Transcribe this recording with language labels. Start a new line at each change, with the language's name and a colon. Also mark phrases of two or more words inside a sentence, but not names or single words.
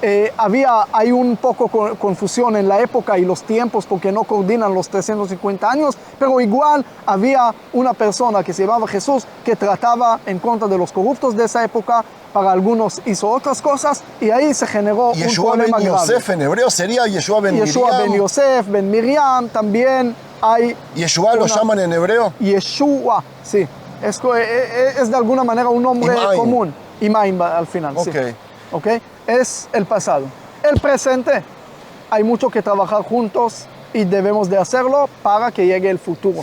Spanish: Hay un poco confusión en la época y los tiempos porque no coordinan los 350 años, pero igual había una persona que se llamaba Jesús que trataba en contra de los corruptos de esa época. Para algunos hizo otras cosas y ahí se generó un problema grave. Yeshua ben Yosef en hebreo sería Yeshua ben Miriam. Yeshua ben Yosef, ben Miriam, también hay... ¿Yeshua lo llaman en hebreo? Yeshua, sí. Es de alguna manera un nombre común. Imaim al final, okay. Sí. ¿Okay? Es el pasado. El presente, hay mucho que trabajar juntos y debemos de hacerlo para que llegue el futuro.